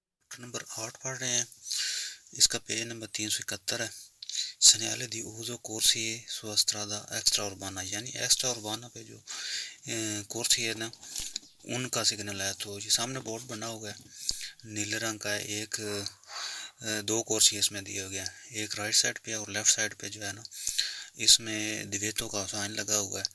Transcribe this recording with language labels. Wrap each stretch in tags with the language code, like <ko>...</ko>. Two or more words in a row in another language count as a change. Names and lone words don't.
<en>chapter number</en> <ur>8 پڑھ رہے ہیں. اس کا</ur> <en>page number</en> <ur>371 ہے.</ur> <it>segnale di uso corsi su strada extraurbana,</it> <ur>یعنی</ur> <it>extra urbana</it> <ur>پہ جو کورسی ہے نا ان کا سگنل ہے. تو یہ سامنے بورڈ بنا ہوا ہے نیلے رنگ کا ہے. ایک دو کورسی اس میں دیے گئے ہیں, ایک</ur> <en>right side</en> <ur>پہ اور</ur> <en>left side</en> <ur>پہ جو ہے نا اس میں دیویتوں کا سائن لگا ہوا ہے.</ur>